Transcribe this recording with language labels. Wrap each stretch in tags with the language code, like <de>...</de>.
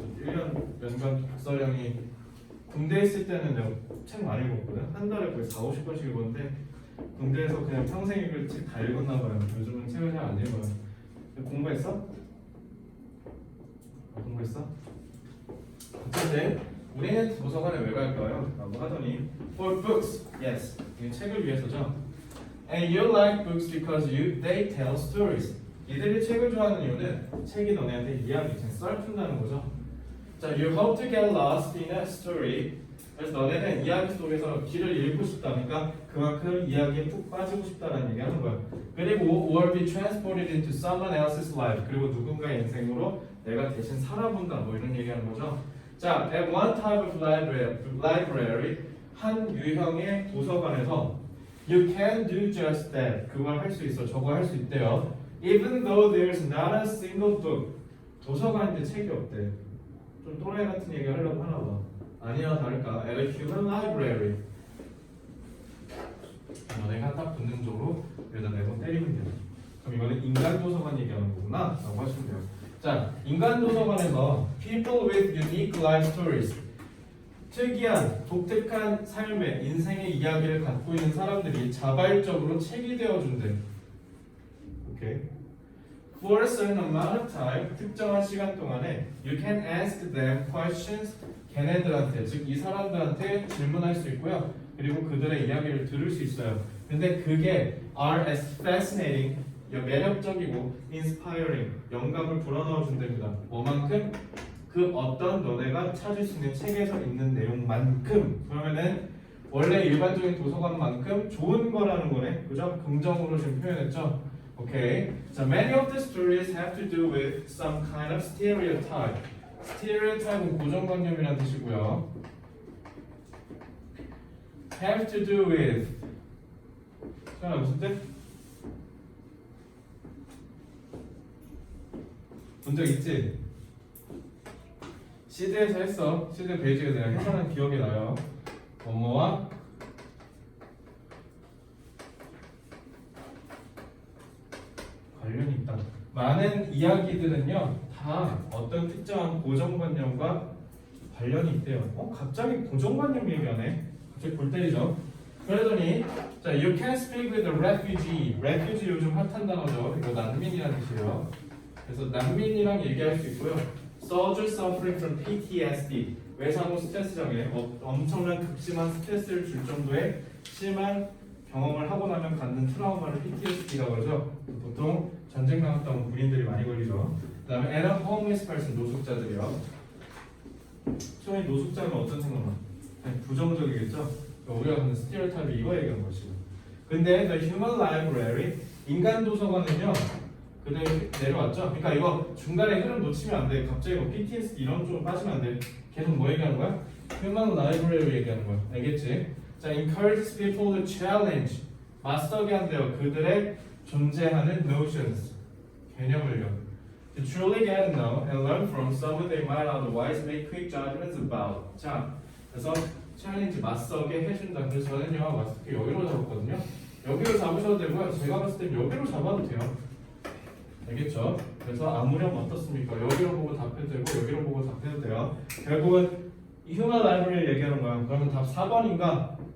<ko>1년 연간 박설량이 군대에 있을 때는 내가 책 많이 읽었거든. 한 달에 거의 4, 50권씩 읽었는데 군대에서 그냥 평생 읽을 책 다 읽었나 봐요. 요즘은 책을 잘 안 읽어요. 공부했어? 공부했어? 어쨌든 우리는 도서관에 왜 갈까요? 라고 하더니</ko> <en>For books, yes.</en> <ko>이 책을 위해서죠.</ko> <en>And you like books because they tell stories.</en> <ko>이들이 책을 좋아하는 이유는 책이 너네한테 이야기, 썰 푼다는 거죠.</ko> <en>자, you hope to get lost in a story.</en> <ko>그래서 너네는 이야기 속에서 길을 잃고 싶다니까 그만큼 이야기에 푹 빠지고 싶다는 얘기 하는 거야.</ko> <en>그리고 or be transported into someone else's life.</en> <ko>그리고 누군가의 인생으로 내가 대신 살아본다. 뭐 이런 얘기 하는 거죠.</ko> <en>자, at one type of library,</en> <ko>한 유형의 도서관에서</ko> <en>you can do just that.</en> <ko>그걸 할 수 있어. 저거 할 수 있대요.</ko> <en>Even though there's not a single book.</en> <ko>도서관인데 책이 없대. 좀 또라이 같은 얘기 하려고 하나 봐. 아니야 다를까.</ko> <en>At a human library.</en> <ko>너네가 딱 본능적으로 여기다 4번 때리면 돼요. 그럼 이거는 인간 도서관 얘기하는 거구나 라고 하시면 돼요.</ko> <en>자,</en> <ko>인간 도서관에서</ko> <en>people with unique life stories.</en> <ko>특이한, 독특한 삶의, 인생의 이야기를 갖고 있는 사람들이 자발적으로 책이 되어준대. 오케이.</ko> <en>For a certain amount of time,</en> <ko>특정한 시간 동안에</ko> <en>you can ask them questions.</en> <ko>걔네들한테, 즉 이 사람들한테 질문할 수 있고요. 그리고 그들의 이야기를 들을 수 있어요. 근데 그게</ko> <en>are as fascinating,</en> <ko>매력적이고 inspiring, 영감을 불어넣어 준답니다. 뭐만큼? 그 어떤 너네가 찾을 수 있는 책에서 있는 내용만큼. 그러면은 원래 일반적인 도서관만큼 좋은 거라는 거네. 그죠? 긍정으로 지금 표현했죠. 오케이.</ko> <en>자, many of the stories have to do with some kind of stereotype.</en> <ko>stereotype은 고정관념이라는 뜻이고요.</ko> <en>have to do with.</en> <ko>자, 무슨 뜻? 본 적 있지? 시드에서 했어. 시드 베이직에 내가 해설한 기억이 나요. 뭐뭐와 관련이 있다. 많은 이야기들은요 다 어떤 특정한 고정관념과 관련이 있대요. 갑자기 고정관념 얘기하네. 갑자기 골 때리죠. 그러더니</ko> <en>자, you can speak with a refugee.</en> <ko>refugee 요즘 핫한 단어죠. 이거 난민이라는 뜻이에요. 그래서 난민이랑 얘기할 수 있고요.</ko> <en>soldier suffering from PTSD.</en> <ko>외상후 스트레스 장애. 엄청난 극심한 스트레스를 줄 정도의 심한 경험을 하고 나면 갖는 트라우마를 PTSD라고 하죠. 보통 전쟁 나갔던 군인들이 많이 걸리죠. 그 다음에</ko> <en>and a homeless person,</en> <ko>노숙자들이요. 처음에 노숙자는 어떤 생각나? 그냥 부정적이겠죠? 우리가 갖는 스테레오타입이 이거 얘기하는 것이고. 근데</ko> <en>the human library,</en> <ko>인간 도서관은요 그대로 내려왔죠? 그러니까 이거 중간에 흐름 놓치면 안 돼. 갑자기 뭐 PTSD 이런 쪽으로 빠지면 안 돼. 계속 뭐 얘기하는 거야? human library 얘기하는 거야. 알겠지? 자,</ko> <en>encourages people to challenge.</en> <ko>맞서게 한대요. 그들의 존재하는 notions. 개념을요.</ko> <en>To truly get to know and learn from someone they might otherwise make quick judgments about.</en> <ko>자, 그래서 챌린지 맞서게 해준다. 그래서 저는요, 맞서게 여기로 잡았거든요. 여기로 잡으셔도 되고요. 제가 봤을 때 여기로 잡아도 돼요. 알겠죠? 그래서 아무렴 어떻습니까? 여기로 보고 답해도 되고 여기로 보고 답해도 돼요. 결국은 이 휴먼 라이브러리를 얘기하는 거야. 그러면 답 4번인가?</ko>